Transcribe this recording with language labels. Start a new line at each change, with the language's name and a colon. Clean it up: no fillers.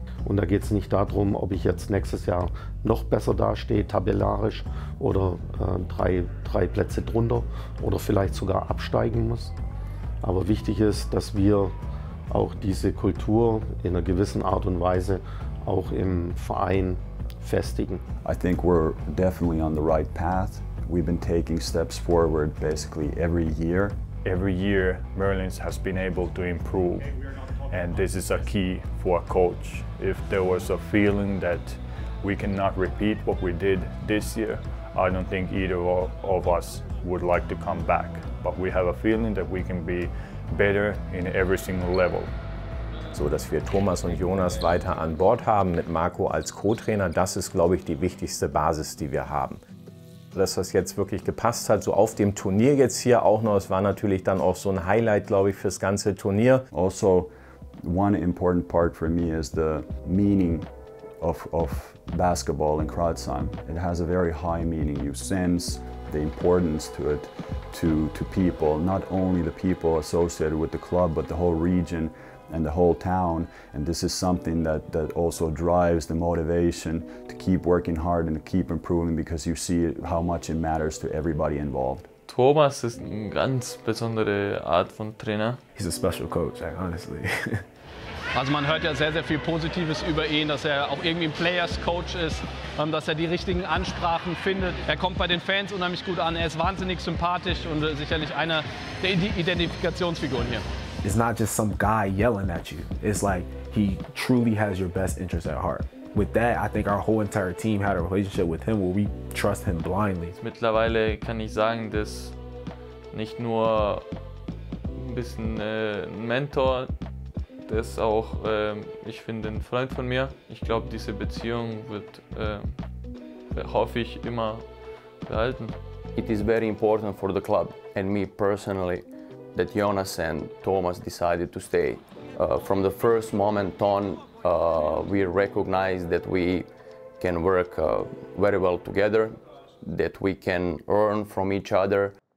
German: Und da geht es nicht darum, ob ich jetzt nächstes Jahr noch besser dastehe, tabellarisch oder drei Plätze drunter oder vielleicht sogar absteigen muss. Aber wichtig ist, dass wir auch diese Kultur in einer gewissen Art und Weise auch im Verein festigen.
English: I think we're definitely on the right path. We've been taking steps forward basically every year. Every year, Merlins has been able to improve, and this is a key for a coach. If there was a feeling that we cannot repeat what we did this year, I don't think either of us would like to come back. But we have a feeling that we can be better in every single level.
German: So dass wir Thomas und Jonas weiter an Bord haben mit Marco als Co-Trainer, das ist, glaube ich, die wichtigste Basis, die wir haben. Dass das jetzt wirklich gepasst hat, so auf dem Turnier jetzt hier auch noch, es war natürlich dann auch so ein Highlight, glaube ich, fürs ganze Turnier.
English: Also, one important part for me is the meaning of basketball in Kratzheim. It has a very high meaning. You sense the importance to it, to people, not only the people associated with the club, but the whole region and the whole town. And this is something that also drives the motivation to keep working hard and to keep improving, because you see how much it matters to everybody involved.
German: Thomas ist eine ganz besondere Art von Trainer.
English: He's a special coach, honestly.
German: Also man hört ja sehr, sehr viel Positives über ihn, dass er auch irgendwie ein Players-Coach ist, dass er die richtigen Ansprachen findet. Er kommt bei den Fans unheimlich gut an, er ist wahnsinnig sympathisch und sicherlich einer der Identifikationsfiguren hier.
English: It's not just some guy yelling at you. It's like he truly has your best interest at heart. With that, I think our whole entire team had a relationship with him where we trust him blindly.
German: Mittlerweile kann ich sagen, dass nicht nur ein bisschen ein Mentor, der ist auch, ich finde, ein Freund von mir. Ich glaube, diese Beziehung wird, hoffe ich, immer behalten.
English: It is very important for the club and me personally that Jonas and Thomas decided to stay. From the first moment on, we recognized that we can work very well together, that we can learn from each other.